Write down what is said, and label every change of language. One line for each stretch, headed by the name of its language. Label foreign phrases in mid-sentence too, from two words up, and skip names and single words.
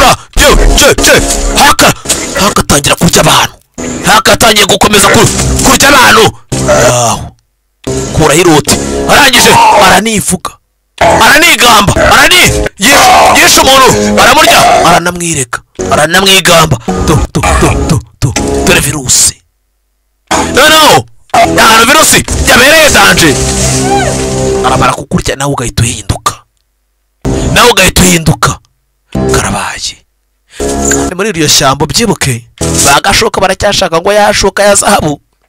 Kinyarwanda: Cyo, cyo, cyo. Haka, Haka atangira kurya abantu. Haka atangiye gukomeza ku-, kurya abantu. Yaho. Kuraho iruti. Arangije, aranivuga. Aranigamba. Arani-, yi-, yishe umuntu. Aramurya. Aranamwireka. Aranamwigamba. Tu, tu, tu, tu, tu. Dore virusi.
English: No, no!
Kinyarwanda: Ahantu virusi yabereye danje! Aramara kukurya, nawe ugahita uhinduka. Nawe ugahita uhinduka. Karabaye. Kandi muri iryo shyamba, ubyibuke, ba Gashoka baracyashaka ngo ya shoka ya zahabu.